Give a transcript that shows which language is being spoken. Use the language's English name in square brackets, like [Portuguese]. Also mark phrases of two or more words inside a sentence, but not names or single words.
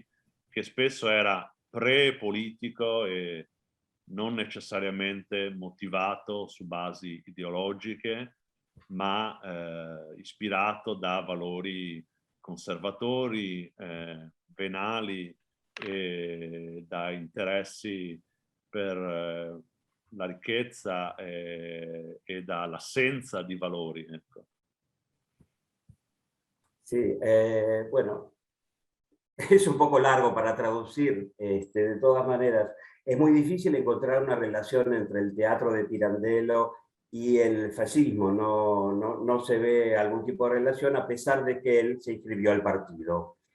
[Italian] che spesso era pre-politico e non necessariamente motivato su basi ideologiche, ma ispirato da valori conservatori, venali e da interessi per la ricchezza e dall'assenza di valori. Ecco. [Spanish] Sí, bueno, es un poco largo para traducir, de todas maneras. Es muy difícil encontrar una relación entre el teatro de Pirandello y el fascismo. No se ve algún tipo de relación a pesar de que él se inscribió al partido.